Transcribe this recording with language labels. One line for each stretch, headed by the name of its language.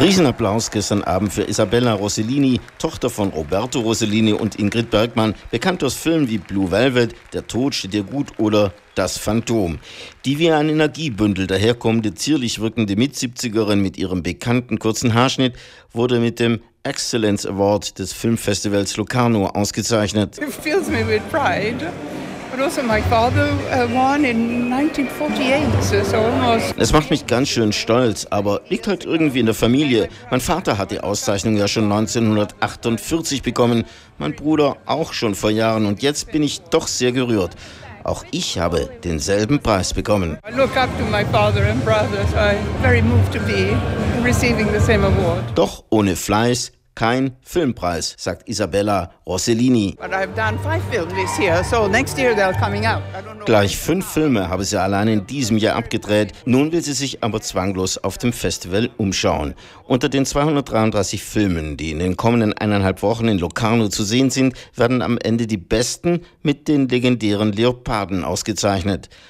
German: Riesenapplaus gestern Abend für Isabella Rossellini, Tochter von Roberto Rossellini und Ingrid Bergmann, bekannt aus Filmen wie Blue Velvet, Der Tod steht dir gut oder Das Phantom. Die wie ein Energiebündel daherkommende, zierlich wirkende Mid-70erin mit ihrem bekannten kurzen Haarschnitt wurde mit dem Excellence Award des Filmfestivals Locarno ausgezeichnet.
English: It fills me with pride. But also my father won in 1948, so almost.
German: Es macht mich ganz schön stolz, aber liegt halt irgendwie in der Familie. Mein Vater hat die Auszeichnung ja schon 1948 bekommen, mein Bruder auch schon vor Jahren und jetzt bin ich doch sehr gerührt. Auch ich habe denselben Preis bekommen.
English: I look up to my father and brother, so I'm very moved to be receiving the same award.
German: Doch ohne Fleiß kein Filmpreis, sagt Isabella Rossellini.
English: But I've done 5 films this year, so next year they're coming out. I don't know.
German: Gleich 5 Filme habe sie allein in diesem Jahr abgedreht. Nun will sie sich aber zwanglos auf dem Festival umschauen. Unter den 233 Filmen, die in den kommenden 1,5 Wochen in Locarno zu sehen sind, werden am Ende die besten mit den legendären Leoparden ausgezeichnet.